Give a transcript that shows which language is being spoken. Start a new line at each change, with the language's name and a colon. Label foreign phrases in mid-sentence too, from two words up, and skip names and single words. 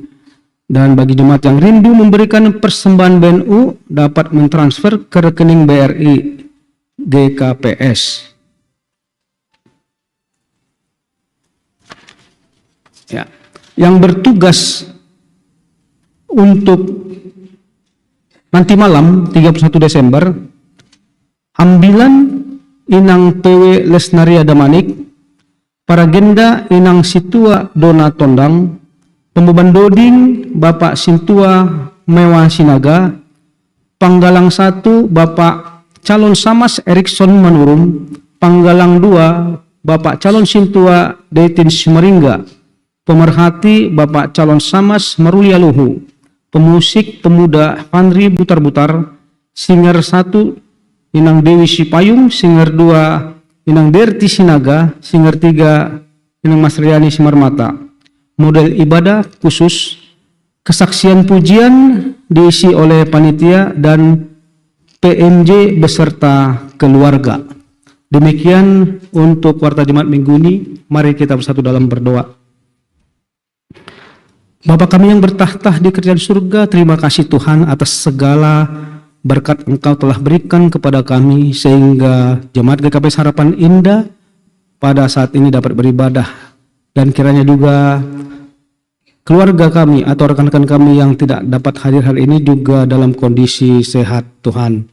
Indonesian: Dan bagi jemaat yang rindu memberikan persembahan BNU dapat mentransfer ke rekening BRI GKPS. Ya, yang bertugas untuk nanti malam 31 Desember, ambilan Inang PW Lesnaria Damanik, Paragenda Inang Situa Dona Tondang,
Batak Simalungun: pembeban doding
Indonesian: Bapak Sintua Mewah Sinaga, Panggalang 1 Bapak Calon Samas Erikson Manurung, Panggalang 2 Bapak calon Sintua Detin Simaringga, pemerhati Bapak calon Samas Marulia Luhu, pemusik pemuda Fanri Butar-Butar, singer 1 Inang Dewi Sipayung, singer 2 Inang Derti Sinaga, singer 3 Inang Mas Riani Simarmata. Model ibadah khusus kesaksian pujian diisi oleh panitia dan PMJ beserta keluarga. Demikian untuk Warta Jemaat Minggu ini. Mari kita bersatu dalam berdoa. Bapa kami yang bertahta di kerajaan surga, terima kasih Tuhan atas segala berkat Engkau telah berikan kepada kami sehingga Jemaat GKP Harapan Indah pada saat ini dapat beribadah, dan kiranya juga keluarga kami atau rekan-rekan kami yang tidak dapat hadir hari ini juga dalam kondisi sehat Tuhan.